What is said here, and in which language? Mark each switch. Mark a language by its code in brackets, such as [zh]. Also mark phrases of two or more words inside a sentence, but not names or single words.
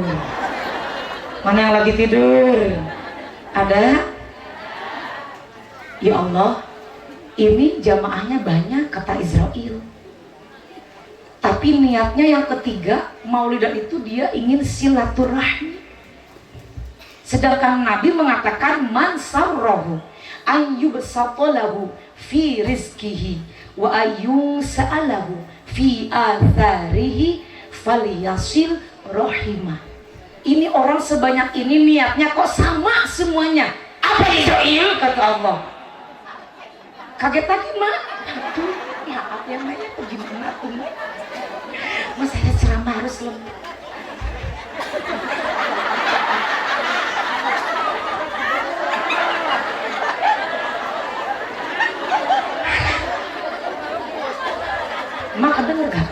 [id] Mana yang lagi tidur? Ada? [ar] Ya Allah, [id] ini jamaahnya banyak, kata Israel. Tapi niatnya yang ketiga, maulidan itu dia ingin silaturahmi. Sedangkan Nabi mengatakan [ar] من سره أن يبسط له في رزقه وينسأ له في أثره فليصل رحمه. [id] Ini orang sebanyak ini niatnya kok sama semuanya. Apa Israel? Kata Allah. Kaget lagi mak. Aduh, maaf ya mak ya, gimana tuh mak? Mas saya ceramah harus lembut. Mak denger gak?